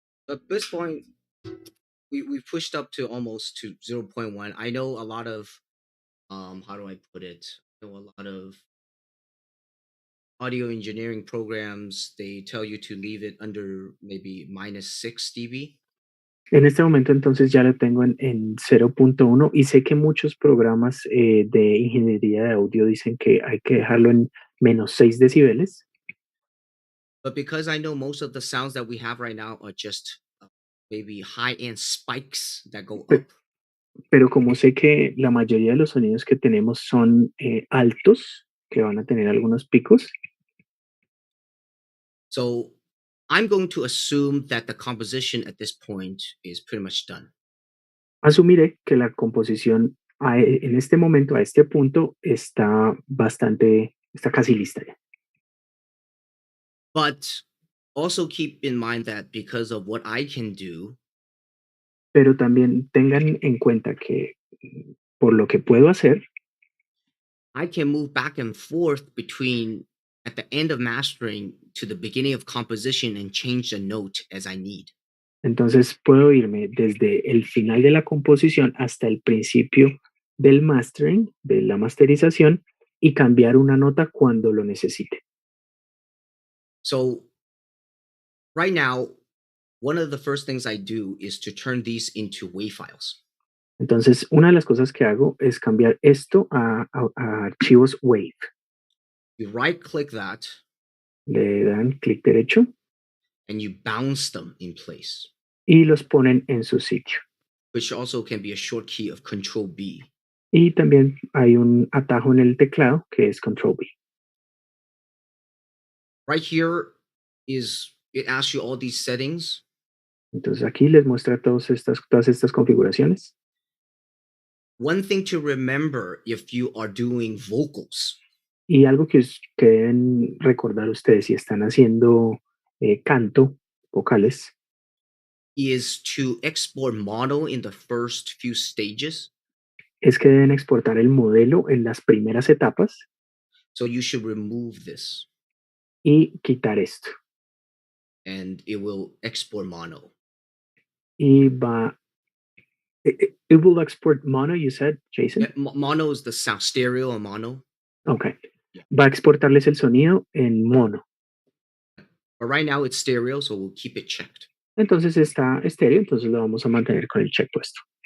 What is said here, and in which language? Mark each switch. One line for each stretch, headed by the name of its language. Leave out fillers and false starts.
English: at this point we've pushed up to almost to 0.1. I know a lot of how do I put it? I know a lot of audio engineering programs, they tell you to leave it under maybe -6 dB.
Spanish: En este momento entonces ya lo tengo en 0.1 y sé que muchos programas de ingeniería de audio dicen que hay que dejarlo en -6 decibeles.
English: But because I know most of the sounds that we have right now are just maybe high-end spikes that go Pe- up,
Spanish: Pero como sé que la mayoría de los sonidos que tenemos son altos, que van a tener algunos picos,
English: so I'm going to assume that the composition at this point is pretty much done.
Spanish: asumiré que la composición en este momento, a este punto, está casi lista ya.
English: But also keep in mind that because of what I can do,
Spanish: Pero también tengan en cuenta que por lo que puedo hacer,
English: I can move back and forth between at the end of mastering to the beginning of composition and change the note as I need.
Spanish: entonces puedo irme desde el final de la composición hasta el principio del mastering, de la masterización, y cambiar una nota cuando lo necesite.
English: So right now, one of the first things I do is to turn these into WAV files.
Spanish: Entonces, una de las cosas que hago es cambiar esto a archivos WAV.
English: You right click that
Spanish: Le dan clic derecho
English: and you bounce them in place,
Spanish: y los ponen en su sitio.
English: which also can be a short key of Control B.
Spanish: Y también hay un atajo en el teclado que es Control B.
English: Right here is it asks you all these settings.
Spanish: Entonces aquí les muestra todas estas configuraciones.
English: One thing to remember if you are doing vocals
Spanish: Y algo que deben recordar ustedes si están haciendo canto, vocales,
English: is to export mono in the first few stages.
Spanish: es que deben exportar el modelo en las primeras etapas
English: So you should remove this
Spanish: y quitar esto.
English: and it will export mono.
Spanish: Y va,
English: it will export mono, you said, Jason? Yeah, mono is the sound, stereo and mono. Ok. Yeah.
Spanish: Va a exportarles el sonido en mono.
English: But right now it's stereo, so we'll keep it checked.
Spanish: Entonces está estéreo, entonces lo vamos a mantener con el check puesto.